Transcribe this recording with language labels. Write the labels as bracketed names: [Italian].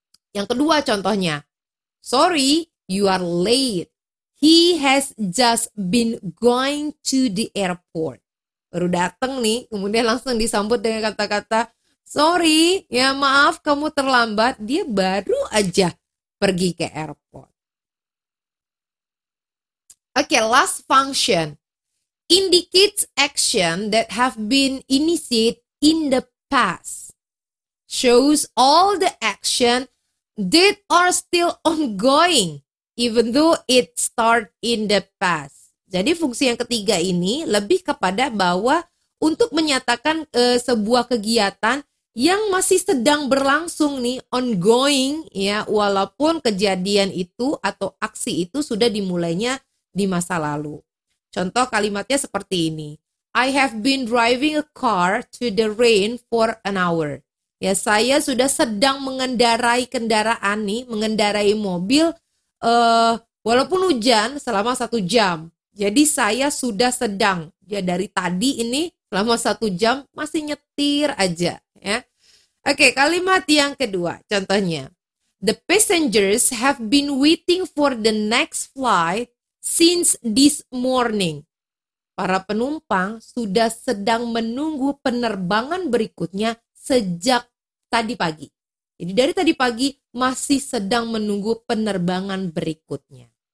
[Indonesian] Yang kedua contohnya, [English] sorry, you are late. He has just been going to the airport. [Indonesian] Baru datang nih, kemudian langsung disambut dengan kata-kata, sorry, ya maaf kamu terlambat. Dia baru aja pergi ke airport. [English] Oke, last function. Indicates action that have been initiated in the past. Shows all the action that are still ongoing, even though it start in the past. [Indonesian] Jadi fungsi yang ketiga ini lebih kepada bahwa untuk menyatakan sebuah kegiatan yang masih sedang berlangsung nih, ongoing, ya, walaupun kejadian itu atau aksi itu sudah dimulainya di masa lalu. Contoh kalimatnya seperti ini. [English] I have been driving a car to the rain for an hour. [Indonesian] Ya, saya sudah sedang mengendarai kendaraan nih, mengendarai mobil walaupun hujan selama 1 jam. Jadi saya sudah sedang, ya, dari tadi ini selama 1 jam masih nyetir aja, ya. Oke, kalimat yang kedua, contohnya. [English] The passengers have been waiting for the next flight since this morning. [Indonesian] Para penumpang sudah sedang menunggu penerbangan berikutnya sejak tadi pagi. Jadi dari tadi pagi masih sedang menunggu penerbangan berikutnya.